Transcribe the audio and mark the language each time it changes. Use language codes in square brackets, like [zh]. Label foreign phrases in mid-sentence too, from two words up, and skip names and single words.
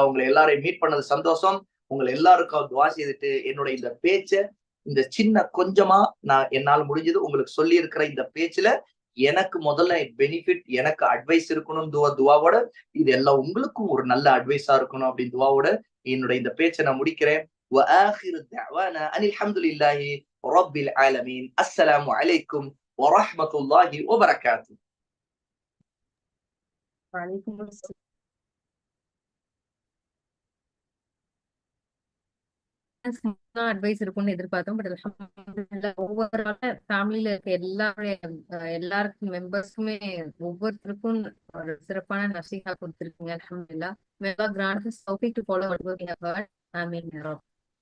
[ta] உங்களை எல்லாரையும் மீட் பண்ணது சந்தோஷம். உங்களை எல்லாருக்கும் துவா செய்துட்டு என்னோட இந்த பேச்ச, இந்த சின்ன கொஞ்சமா நான் என்னால முடிஞ்சது உங்களுக்கு சொல்லி இருக்கிற இந்த பேச்சுல எனக்கு முதல்ல பெனிஃபிட், எனக்கு அட்வைஸ் இருக்கணும் துவாவோட, இது எல்லாம் உங்களுக்கும் ஒரு நல்ல அட்வைஸா இருக்கணும் அப்படின்னு துவாவோட என்னோட இந்த பேச்சை நான் முடிக்கிறேன். [ar] وآخر دعوانا أن الحمد لله رب العالمين. السلام عليكم ورحمة الله وبركاته. وعليكم السلام. [ta] அட்வைஸ் இருக்கும்னு எதிர்பார்த்தோம். பட் அல்ஹம்துலில்லாஹ் ஓவரால ஃபேமிலில இருக்க எல்லாருக்கும் மெம்பர்ஸ்க்குமே ஒவ்வொருத்தருக்கும் ஒரு சிறப்பான நசீஹா கொடுத்திருக்கீங்க. அல்ஹம்துலில்லாஹ். [en] May Allah grant us tawfiq to follow what we have heard. [ar] آمين يا رب.